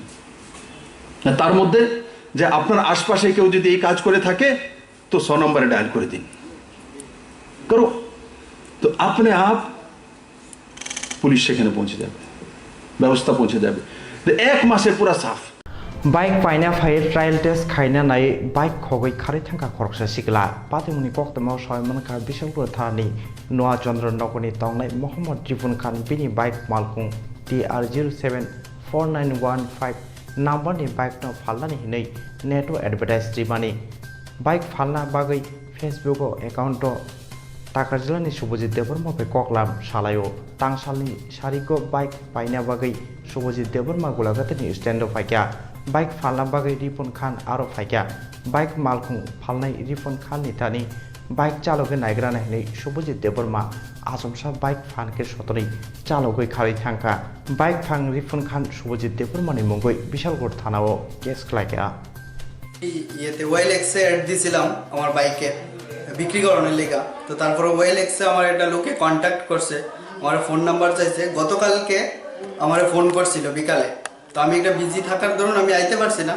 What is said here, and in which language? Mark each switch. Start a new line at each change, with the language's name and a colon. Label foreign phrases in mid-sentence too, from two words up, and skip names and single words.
Bangla: তার মধ্যে যে আপনার আশপাশে কেউ যদি এই কাজ করে থাকে তো 100 নম্বরে ডায়াল করে দিন, করো, তো আপনি আপ পুলিশ সেখানে পৌঁছে যাবে, ব্যবস্থা পৌঁছে যাবে। 1 মাসে পুরা সাফ।
Kok Borok: बाइक पाइना फाइ
English: trial test
Kok Borok: खाइना नाय बाइक खगै खारै थांखा खरकसा सिगला पातिमुनि कक्तमाव सयमन का बिशनपुर थानानि नोआ चंद्र नगरनि तंनाय मोहम्मद जिफुन खान बिनि बाइक मालकुं TR074915 नाम्बारनि बाइक न फालनानि हिनै नेटो एडभार्टाइज रिमानि बाइक फालना बागै फेसबुक एकाउंट टाकार जिल्लानि सुबजित देबरमा बे कक्लाम सालायो तांसालनि सारिको बाइक पाइना बागै सुबजित देबरमा गुलागातनि स्टैंड फाइक्या बाइक फालना बागै रिपन खान आरो फाइक्या बाइक मालकुं फालनाय रिपन खान नितानि বাইক চালকে নাইগ্রা নাইনি শুভজিৎ দেববর্মা आसमसा बाइक फान के सतरै चालकै खारै थांखा बाइक फां रिफुन खान शुभजित देबबर्मानि मुंगै বিশালগড় থানাও কেস খালাইকা
Bangla: ইয়েতে ওয়েল এক্সে অ্যাড দিয়েছিলাম আমার বাইকে বিক্রি করানোর লেগা। তো তারপরে ওয়েল এক্সে আমার একটা লোকে কন্ট্যাক্ট করছে, আমার ফোন নাম্বার চাইছে। গতকালকে আমার ফোন করছিল বিকালে, তো আমি একটা বিজি থাকার দরুন আমি আইতে পারছি না।